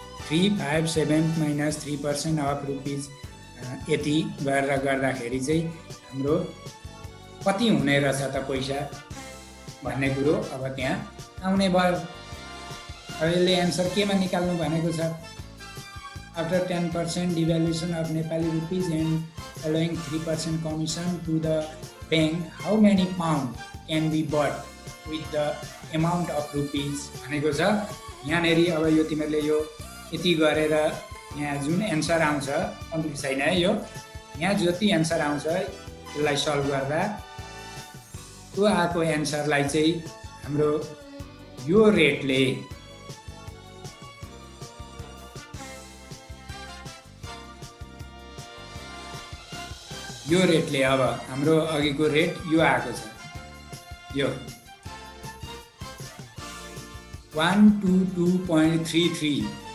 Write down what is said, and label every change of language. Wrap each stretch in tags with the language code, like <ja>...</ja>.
<ne>357 minus 3% of rupees यति गरेर गर्दाखेरि चाहिँ हाम्रो कति हुने रहेछ त पैसा भन्ने कुरो अब त्यहाँ आउने भयो। अब यसले एन्सर केमा निकाल्नु भनेको छ?</ne> <en>after 10% devaluation of Nepali rupees and allowing 3% commission to the bank, how many pound can be bought with the amount of rupees</en> <ne>भनेको छ यहाँनिर। अब यो तिमीहरूले यो यति गरेर यहाँ जुन एन्सर आउँछ कम्प्लिट छैन है यो। यहाँ जति एन्सर आउँछ यसलाई सल्भ गर्दा त्यो आएको एन्सरलाई चाहिँ हाम्रो यो रेटले अब हाम्रो अघिको रेट यो आएको छ, यो 122.33।</ne>